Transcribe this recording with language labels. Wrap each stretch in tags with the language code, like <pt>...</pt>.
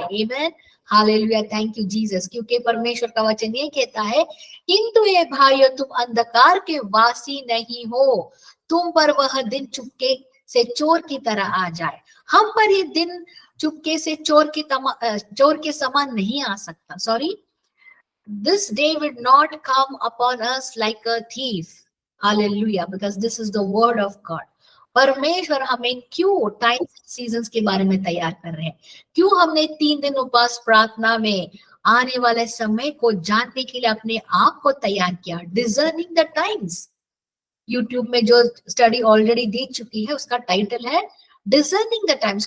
<hi>Amen, hallelujah.</hi> <en>Thank you Jesus.</en> <hi>क्योंकि परमेश्वर का वचन ये कहता है, किंतु ये भाइयों तुम अंधकार के वासी नहीं हो, तुम पर वह दिन चुपके से चोर की तरह आ जाए। हम पर ये दिन चुपके से चोर के समान नहीं आ सकता।</hi> <en>Sorry, this day would not come upon us like a thief. Hallelujah, because this is the word of God.</en> <hi>परमेश्वर हमें क्यों टाइम्स सीजन्स के बारे में तैयार कर रहे हैं? क्यों हमने 3 दिन उपवास प्रार्थना में आने वाले समय को जानने के लिए अपने आप को तैयार किया? डिजर्निंग द टाइम्स। यूट्यूब में जो स्टडी ऑलरेडी दे चुकी है उसका टाइटल है डिजर्निंग द टाइम्स।</hi>